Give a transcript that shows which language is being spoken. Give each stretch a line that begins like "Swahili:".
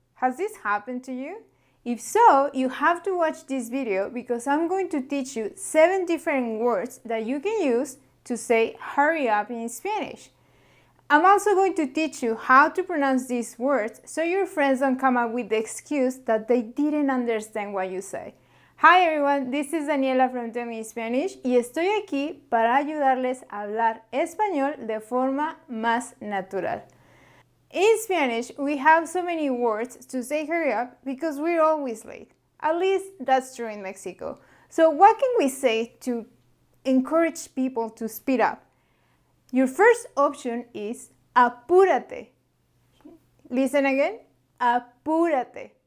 English: Has this happened to you? If so, you have to watch this video because I'm going to teach you 7 different words that you can use to say hurry up in Spanish. I'm also going to teach you how to pronounce these words so your friends don't come up with the excuse that they didn't understand what you say. Hi everyone, this is Daniela from Tell Me Spanish
Spanish: y estoy aquí para ayudarles a hablar español de forma más natural.
English: In Spanish, we have so many words to say hurry up because we're always late. At least that's true in Mexico. So what can we say to encourage people to speed up? Your first option is apúrate. Listen again, apúrate.